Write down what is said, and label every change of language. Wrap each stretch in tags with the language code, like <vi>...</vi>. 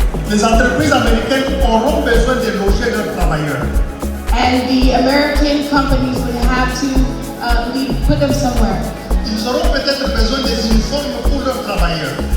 <fr>Les entreprises américaines auront besoin de loger leurs travailleurs.</fr> <en>And the American companies would have to put them somewhere.</en> <fr>Ils auront peut-être besoin des uniformes pour leurs travailleurs.</fr>